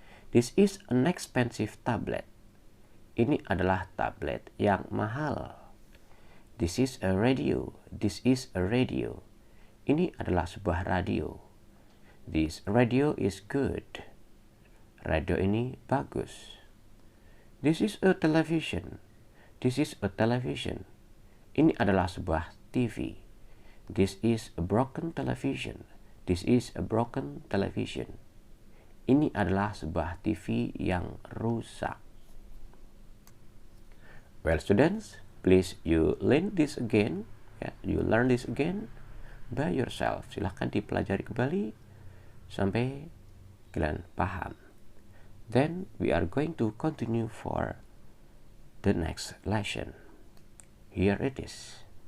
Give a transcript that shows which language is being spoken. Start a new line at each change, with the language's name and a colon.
English: This is an expensive tablet.
Indonesian: Ini adalah tablet yang mahal.
English: This is a radio. This is a radio.
Indonesian: Ini adalah sebuah radio.
English: This radio is good.
Indonesian: Radio ini bagus.
English: This is a television. This is a television.
Indonesian: Ini adalah sebuah TV.
English: This is a broken television. This is a broken television.
Indonesian: Ini adalah sebuah TV yang rusak.
English: Well students, please you learn this again. You learn this again by yourself.
Indonesian: Silahkan dipelajari kembali sampai kalian paham.
English: Then we are going to continue for the next lesson. Here it is.